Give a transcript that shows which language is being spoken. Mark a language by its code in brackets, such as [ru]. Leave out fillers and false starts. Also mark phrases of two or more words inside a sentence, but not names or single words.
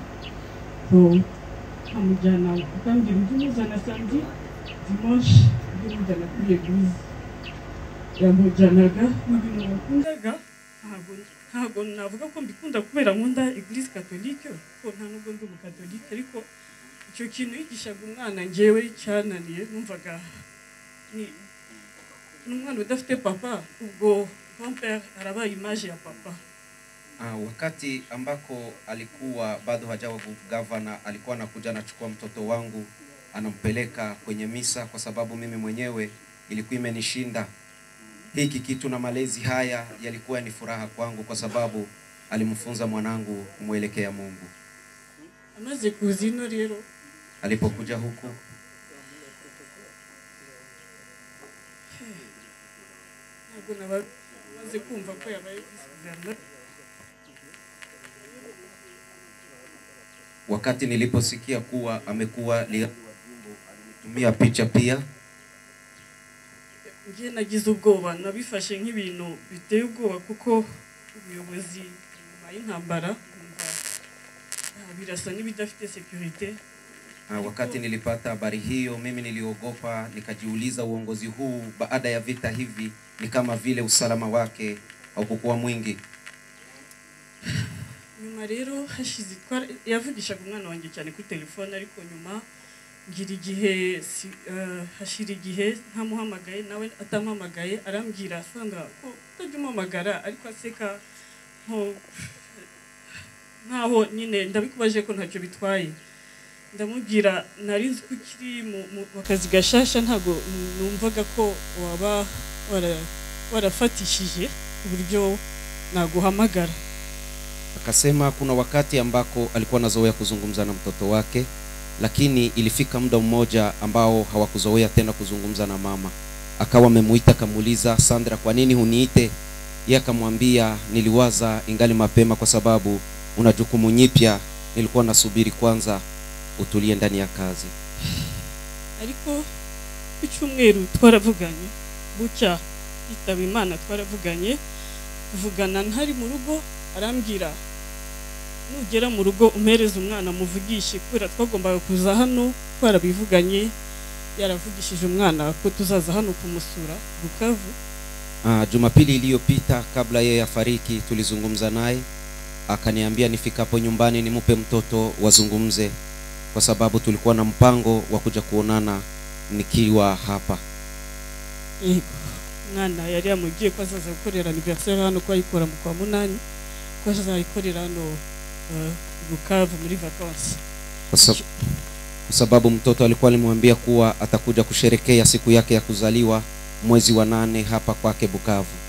[rw] So amujyana akambwira ujye umuzana samedi dimanche ajye mujyana kuri eglise yamujyanaga n'ibintu nakundaga ntabwo navuga ko mbikunda kubera nkunda [fr] eglise catholique [rw] ko nta nubwo ndi umukatolike ariko icyo kintu yigishaga umwana njyewe cyananiye numvaga ni umwana udafite papa ubwo grand-père arabaye image ya papa. [sw] Wakati ambako alikuwa bado hajawa gavana, alikuwa anakuja anachukua mtoto wangu anampeleka kwenye misa, kwa sababu mimi mwenyewe ilikuwa imenishinda hiki kitu, na malezi haya yalikuwa ni furaha kwangu kwa sababu alimfunza mwanangu kumwelekea Mungu. [rw] Amaze kuzino rero [sw] alipokuja huku [rw] ntabwo nabaze kumva ko yabaye vice-gouverneur. [sw] Wakati niliposikia kuwa amekuwa alitumia picha pia, [rw] ngiye nagize ubwoba, nabifashe nk'ibintu biteye ubwoba kuko ubuyobozi nyuma y'intambara birasa n'ibidafite security. [sw] Wakati nilipata habari hiyo, mimi niliogopa, nikajiuliza uongozi huu baada ya vita hivi ni kama vile usalama wake haukuwa mwingi. [rw] Nyuma rero hashize yavugishaga umwana wanjye cyane kuri telefone, ariko nyuma ngira igihe hashira igihe ntamuhamagaye nawe atamuhamagaye, arambwira Sandra ko utajya umuhamagara, ariko aseka nkaho nyine ndabikubaje ko ntacyo bitwaye. Ndamubwira nari nzi ko ukiri mu kazi gashasha, ntabwo numvaga ko waba warafatishije uburyo naguhamagara. [sw] Akasema kuna wakati ambako alikuwa anazoea kuzungumza na mtoto wake, lakini ilifika muda mmoja ambao hawakuzoea tena kuzungumza na mama. Akawa amemuita kamuuliza, Sandra, kwa nini huniite? Yeye akamwambia, niliwaza ingali mapema kwa sababu una jukumu nyipya, nilikuwa nasubiri kwanza utulie ndani ya kazi. [rw] Ariko icyumweru twaravuganye, bucya itaba Imana twaravuganye, kuvugana ntari mu rugo, arambwira nugera mu rugo umpereze umwana muvugishe, kubera twagombaga kuza hano twarabivuganye, yaravugishije umwana ko tuzaza hano kumusura Bukavu. [sw] Jumapili iliyopita kabla yeye afariki tulizungumza naye, akaniambia nifikapo nyumbani nimupe mtoto wazungumze, kwa sababu tulikuwa na mpango wa kuja kuonana nikiwa hapa. [rw] Mwana yari yamugiye ko azaza gukorera anniversaire hano kwa ikora mu kwa munani, ko azayikorera hano Bukavu muri vacances. [sw] Kwa sababu mtoto alikuwa alimwambia kuwa atakuja kusherekea siku yake ya kuzaliwa mwezi wa 8 hapa kwake Bukavu.